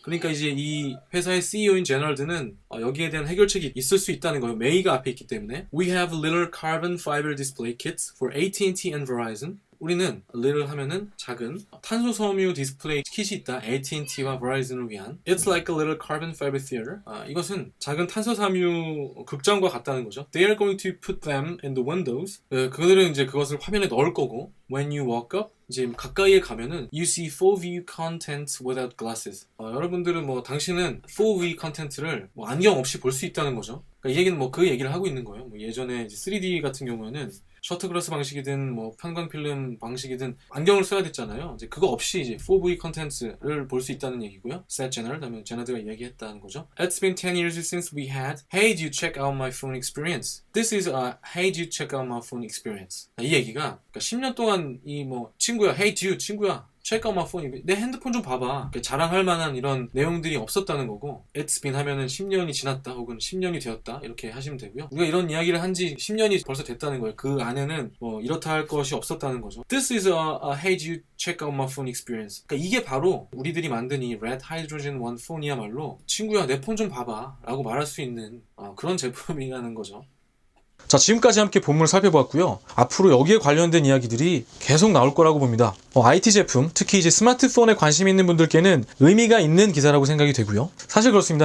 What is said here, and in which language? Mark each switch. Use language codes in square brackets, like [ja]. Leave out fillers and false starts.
[ko] 그러니까 이제 이 회사의 CEO인 제너드는 여기에 대한 해결책이 있을 수 있다는 거예요. may가 앞에 있기 때문에. [en] We have little carbon fiber display kits for AT&T and Verizon. [ko] 우리는 little 하면은 작은 탄소 섬유 디스플레이 킷이 있다. AT&T와 Verizon을 위한. [en] It's like a little carbon fiber theater. [ko] 이것은 작은 탄소 섬유 극장과 같다는 거죠. [en] They are going to put them in the windows. [ko] 그들은 이제 그것을 화면에 넣을 거고. [en] When you walk up, [ko] 이제 가까이에 가면은 [en] you see 4V content without glasses. [ko] 여러분들은 뭐 당신은 4V 컨텐츠를 뭐 안경 없이 볼 수 있다는 거죠. 그러니까 이 얘기는 뭐 그 얘기를 하고 있는 거예요. 뭐 예전에 이제 3D 같은 경우에는 셔터글라스 방식이든 뭐 편광필름 방식이든 안경을 써야 됐잖아요. 이제 그거 없이 이제 4V 컨텐츠를 볼 수 있다는 얘기고요. [en] Said Jenard, [ko] 다음에 제너드가 이야기했다는 거죠. [en] It's been 10 years since we had Hey, do you check out my phone experience? This is Hey, do you check out my phone experience? [ko] 이 얘기가 그러니까 10년 동안 이 뭐 친구야, [en] Hey, do you [ko] 친구야. [en] check out my phone. [ko] 내 핸드폰 좀 봐봐. 자랑할 만한 이런 내용들이 없었다는 거고 [en] It's been [ko] 하면은 10년이 지났다 혹은 10년이 되었다 이렇게 하시면 되고요. 우리가 이런 이야기를 한 지 10년이 벌써 됐다는 거예요. 그 안에는 뭐 이렇다 할 것이 없었다는 거죠. [en] This is a hey, do you check out my phone experience. [ko] 그러니까 이게 바로 우리들이 만든 이 Red Hydrogen One phone이야말로 친구야 내 폰 좀 봐봐 라고 말할 수 있는 그런 제품이라는 거죠. 자, 지금까지 함께 본문을 살펴보았고요. 앞으로 여기에 관련된 이야기들이 계속 나올 거라고 봅니다. IT 제품, 특히 이제 스마트폰에 관심 있는 분들께는 의미가 있는 기사라고 생각이 되고요. 사실 그렇습니다.